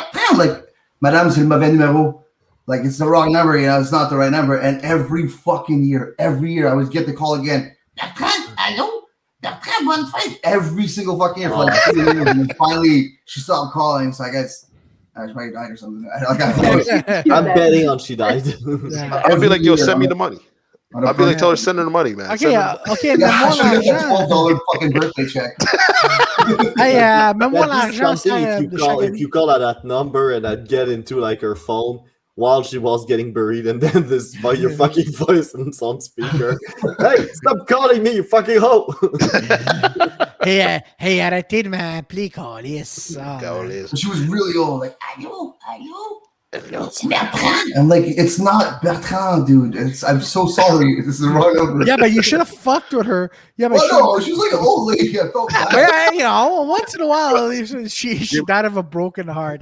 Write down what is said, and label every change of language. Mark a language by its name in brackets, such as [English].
[English] I'm like, [French] Madame, c'est le mauvais numéro. [English] Like, it's the wrong number, it's not the right number. And every year, I would get the call again. [French] Bertrand, allô? Bertrand, bonne fête. [English] Every single fucking year for like 2 years. And finally, she stopped calling, so I guess she might have died or something. I'm betting on she died. I'll be like, yo, send me the money. I'll be like, tell her send her the money, man. Okay, okay, I should get that $12 fucking birthday check. [French] Mets-moi [English] That'd be [French] l'argent. [English] something if you call at that number and I'd get into like her phone while she was getting buried, and then this your fucking voice and on speaker. Hey, stop calling me, you fucking hoe! [French] Hey, arrêtez de m'appeler, Calis. [English] She was really old, like, allô? It's Bertrand. I'm like, it's not Bertrand, dude. I'm so sorry. This is the wrong number. Yeah, but you should have fucked with her. Yeah, but no, she was like an old lady. I felt bad. Once in a while, she died of a broken heart.